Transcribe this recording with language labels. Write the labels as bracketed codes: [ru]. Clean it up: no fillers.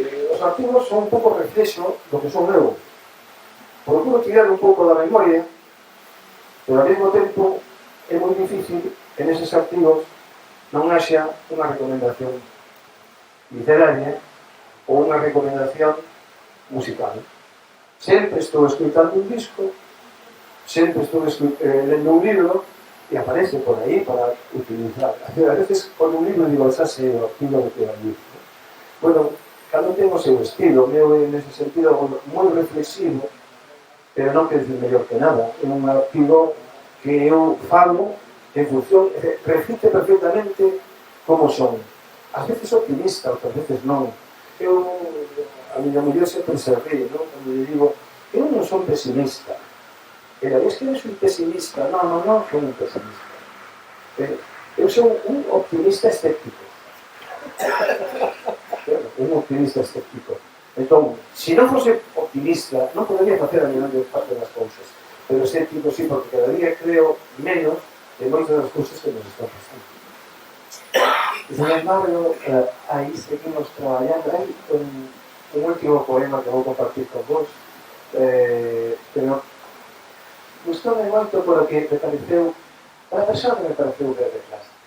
[gl] Os artigos son un pouco reflexo do que son eu. Procuro tirar un pouco da memoria, pero ao mesmo tempo é moi difícil que neses artigos non haxa unha recomendación literaria ou unha recomendación musical. Sempre estou escutando un disco, sempre estou lendo un libro e aparece por aí para utilizar. A veces, con un libro digo, xa sei o estilo de que vai ir. Bueno, cada un ten o seu estilo, meu é nese sentido moi reflexivo, pero non quer dizer mellor que nada. É un artigo que eu falo en función, refite perfectamente como son. Ás veces optimista, outras veces non. Eu, a miña muller sempre se ríe, non? Cando lle digo, eu non son pesimista. [es] Pero es que eres un pesimista. No, soy un pesimista. [gl] Eu sou un optimista escéptico. Un optimista escéptico. Entón, se non fose optimista, non podería facer a grande parte das cousas. Pero escéptico sí, porque cada día creo menos de moitas das cousas que nos están pasando. Sin embargo, aí seguimos traballando. Hai un último poema que vou compartir con vos, pero gustoume moito polo que me pareceu, para a persona que me pareceu ver detrás.